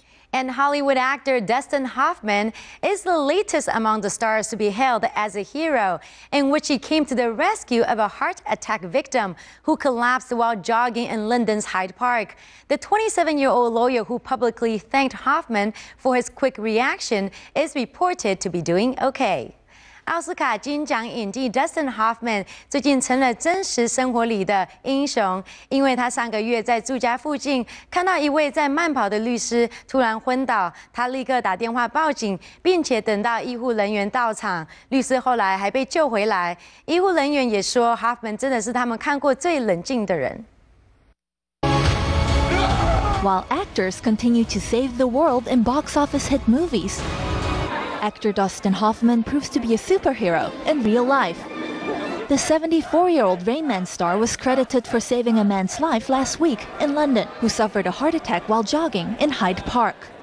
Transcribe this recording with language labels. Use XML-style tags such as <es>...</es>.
<en>And Hollywood actor Dustin Hoffman is the latest among the stars to be hailed as a hero, in which he came to the rescue of a heart attack victim who collapsed while jogging in London's Hyde Park. The 27-year-old lawyer who publicly thanked Hoffman for his quick reaction is reported to be doing okay.</en> <zh>奥斯卡金奖影帝 Dustin Hoffman 最近成了真实生活里的英雄，因为他上个月在住家附近看到一位在慢跑的律师突然昏倒，他立刻打电话报警，并且等到医护人员到场，律师后来还被救回来。医护人员也说 ，Hoffman 真的是他们看过最冷静的人。</zh> <en>While actors continue to save the world in box office hit movies, actor Dustin Hoffman proves to be a superhero in real life. The 74-year-old Rain Man star was credited for saving a man's life last week in London, who suffered a heart attack while jogging in Hyde Park.</en>